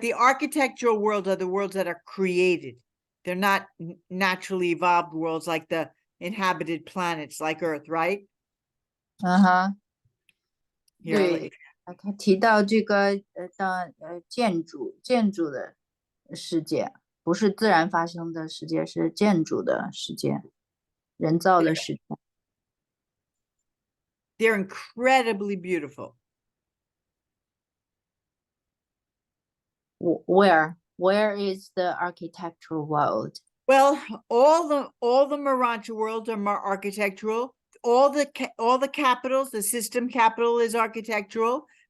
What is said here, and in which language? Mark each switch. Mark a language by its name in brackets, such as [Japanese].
[English] The architectural worlds are the worlds that are created. They're not naturally evolved worlds like the inhabited planets like Earth, right? [Chinese] 对，他提到这个建筑的世界，不是自然发生的世界，是建筑的世界，人造的世界。 [English] They're incredibly beautiful. Where is the architectural world? Well, all the Marancha worlds are more architectural. All the capitals, the system capital is architectural.